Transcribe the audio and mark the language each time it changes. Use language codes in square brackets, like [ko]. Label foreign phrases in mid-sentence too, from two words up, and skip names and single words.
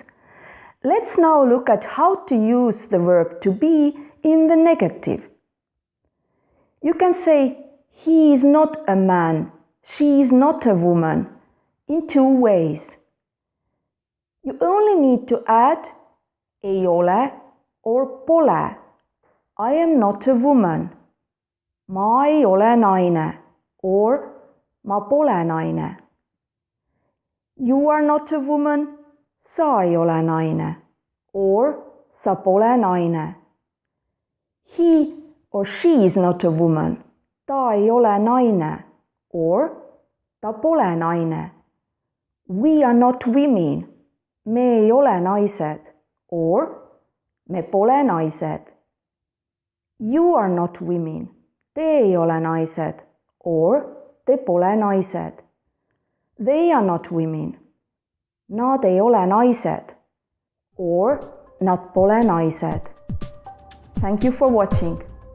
[en] Let's now look at how to use the verb to be in the negative. You can say, he is not a man, she is not a woman, in two ways. You only need to add [et] ei ole [en] or pole. I am not a woman. [et] Ma ei ole naine or ma pole naine. [en] You are not a woman, [et] sa ei ole naine or sa pole naine. [en] He or she is not a woman, [et] ta ei ole naine or ta pole naine. [en] We are not women, [et] me ei ole naised or me pole naised. [en] You are not women, [et] te ei ole naised or te pole naised. [en] They are not women, [et] nad ei ole naised or nad pole naised. [en] Thank you for watching.